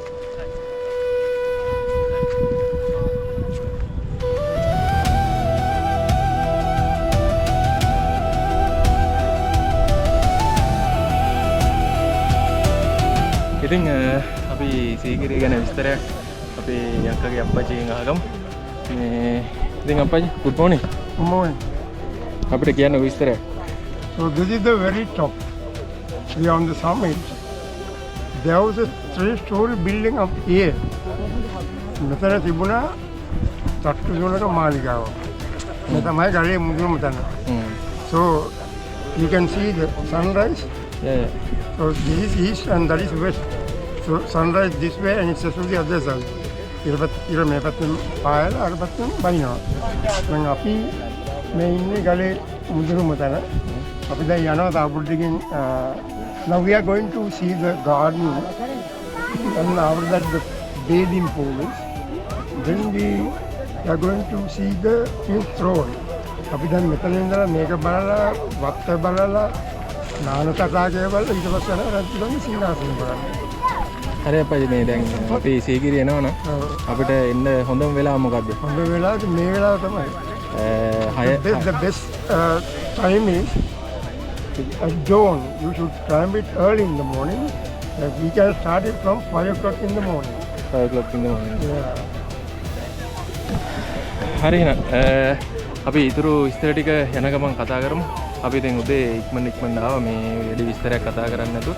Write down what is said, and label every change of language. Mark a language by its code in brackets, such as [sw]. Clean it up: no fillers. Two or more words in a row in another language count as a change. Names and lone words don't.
[si] ඉතින් අපි සීගිරිය ගැන විස්තරයක් අපේ අක්කගේ අප්පච්චිගෙන් අහගමු. මේ ඉතින් අප්පච්චි [en] good morning. Good morning. [si] අපිට කියන්න විස්තරයක්. [en] So this is the very top. We are on the summit. There was a 3-story building up here. [si] මෙතන තිබුණා තට්ටු ජොලක මාලිගාව. මේ තමයි ගලේ මුදුනම තැන. [en] So you can see the sunrise. Yeah. So this is east and that is west. So sunrise this way and it's also the other side. [si] ඉර මේ පැත්තෙන් පායලා අර පැත්තෙන් බහිනවා. දැන් අපි මේ ඉන්නේ ගලේ මුදුනම තැන. අපි දැන් යනවා තා පොඩ්ඩකින්. [en] Now we are going to see the garden and after that the bathing pool. Then we are going to see the field throne. [si] අපි දැන් මෙතන ඉඳලා මේක බලලා වත්ත බලලා නාන තටාකය බලලා ඊට පස්සේ යනවා රජුගේ සීනාසන බලන්න. හරි අප්පච්චි මේ දැන් අපි සීගිරිය එනවනම් අපිට එන්න හොඳම වෙලාව මොකද්ද? හොඳ වෙලාවට මේ වෙලාව තමයි. [en] The best time is at dawn. You should climb it early in the morning. We can start it from 5 o'clock in the morning. 5 o'clock in the morning. Yeah. [si] හරි එහෙනම් අපි ඊතුරු විස්තර ටික යන ගමන් කතා කරමු. අපි දැන් උදේ ඉක්මනට ආවා මේ වැඩි විස්තරයක් කතා කරන්න නැතුව.